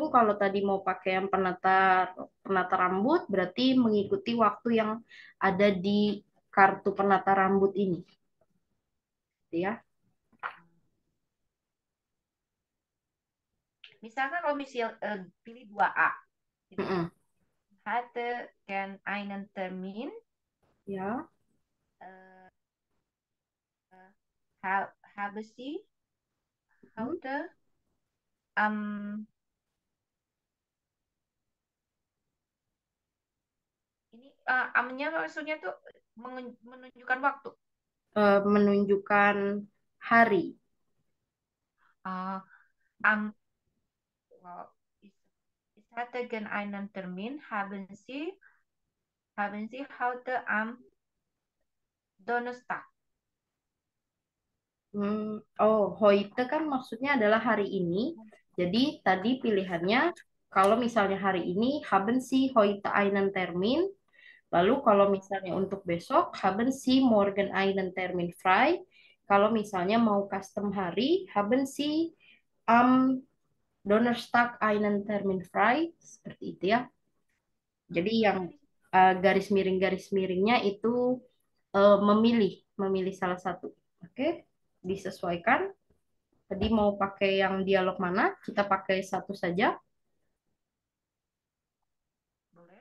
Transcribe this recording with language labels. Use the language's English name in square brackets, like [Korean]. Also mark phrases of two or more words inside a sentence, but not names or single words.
[Indonesian] Kalau tadi mau pakai yang penata penata rambut, berarti mengikuti waktu yang ada di kartu penata rambut ini, ya. Misalkan kalau pilih 2A, gitu. Mm-mm. [German] Hatte gern einen Termin. [Indonesian] Ya, [German] Äh, habe Sie mm. heute am [Indonesian] amnya maksudnya tuh menunjukkan waktu. Menunjukkan hari. Uh, am Wow. [German] Ich hatte gern einen Termin. Haben Sie heute am Donnerstag? [Indonesian] Heute kan maksudnya adalah hari ini. Jadi tadi pilihannya kalau misalnya hari ini [German] haben Sie heute einen Termin. [Indonesian] Lalu kalau misalnya untuk besok [German] haben Sie morgen einen Termin frei. [Indonesian] Kalau misalnya mau custom hari [German] haben Sie am Donnerstag einen Termin frei. [Indonesian] Seperti itu ya. Jadi yang Bisa di sini. garis miringnya itu memilih memilih salah satu. Oke, disesuaikan. Tadi mau pakai yang dialog mana? Kita pakai satu saja. Boleh.